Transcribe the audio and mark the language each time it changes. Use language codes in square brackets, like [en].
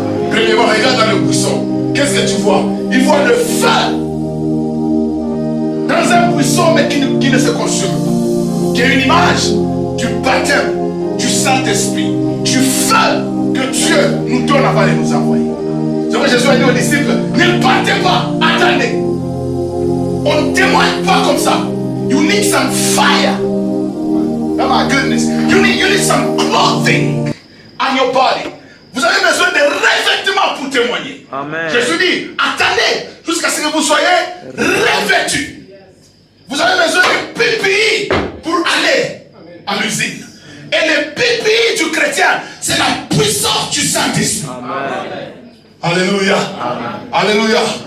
[fr] Premièrement, regarde dans le buisson. Qu'est-ce que tu vois? Il voit le feu dans un buisson mais qui ne se consume pas. Qui est une image du baptême du Saint-Esprit, du feu que Dieu nous donne avant de nous envoyer. C'est pourquoi Jésus a dit aux disciples, ne partez pas, attendez. On ne témoigne pas comme ça. [en] You need some fire. Oh my goodness. You need some clothing on your body. [fr] Vous avez besoin de revêtements pour témoigner. Amen. Jésus dit, attendez jusqu'à ce que vous soyez revêtus. Vous avez besoin de PPI pour aller à l'usine. Et le PPI du chrétien, c'est la puissance du Saint-Esprit. Alléluia. Alléluia.